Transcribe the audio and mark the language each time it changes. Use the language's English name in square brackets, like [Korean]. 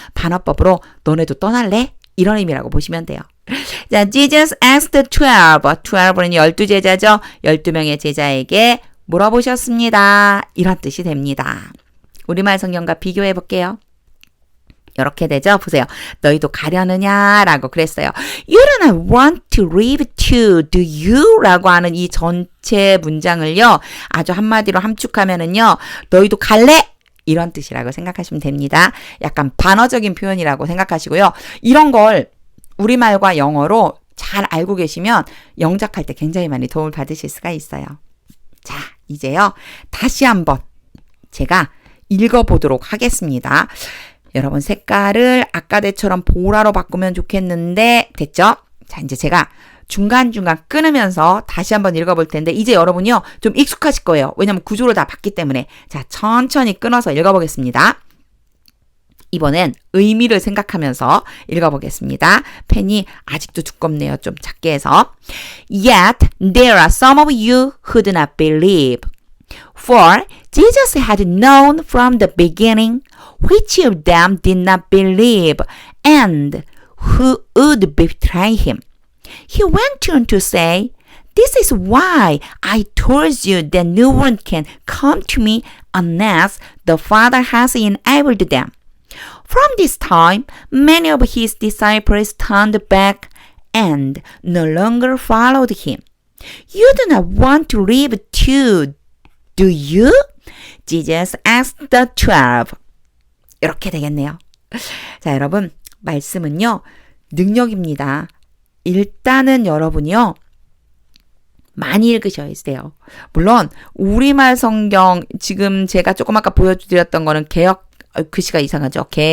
[Korean] 반어법으로 너네도 떠날래? 이런 의미라고 보시면 돼요. 자, [English] Jesus asked the 12 [Korean] 는 12제자죠. 12명의 제자에게 물어보셨습니다. 이런 뜻이 됩니다. 우리말 성경과 비교해 볼게요. 이렇게 되죠. 보세요. 너희도 가려느냐? 라고 그랬어요. [English] You do not want to leave too, do you? [Korean] 라고 하는 이 전체 문장을요. 아주 한마디로 함축하면은요. 너희도 갈래? 이런 뜻이라고 생각하시면 됩니다. 약간 반어적인 표현이라고 생각하시고요. 이런 걸 우리말과 영어로 잘 알고 계시면 영작할 때 굉장히 많이 도움을 받으실 수가 있어요. 자, 이제요. 다시 한번 제가 읽어보도록 하겠습니다. 여러분 색깔을 아까 때처럼 보라로 바꾸면 좋겠는데 됐죠? 자, 이제 제가 중간중간 끊으면서 다시 한번 읽어볼 텐데 이제 여러분요 좀 익숙하실 거예요. 왜냐면 구조를 다 봤기 때문에. 자, 천천히 끊어서 읽어보겠습니다. 이번엔 의미를 생각하면서 읽어보겠습니다. 펜이 아직도 두껍네요. 좀 작게 해서. [English] Yet there are some of you who do not believe. For Jesus had known from the beginning which of them did not believe and who would betray him. He went on to say, This is why I told you that no one can come to me unless the Father has enabled them. From this time, many of his disciples turned back and no longer followed him. You do not want to leave too, do you? Jesus asked the 12. [Korean] 이렇게 되겠네요. 자, 여러분, 말씀은요, 능력입니다. 일단은 여러분이요, 많이 읽으셔야 돼요. 물론, 우리말 성경, 지금 제가 조금 아까 보여드렸던 거는 글씨가 이상하죠.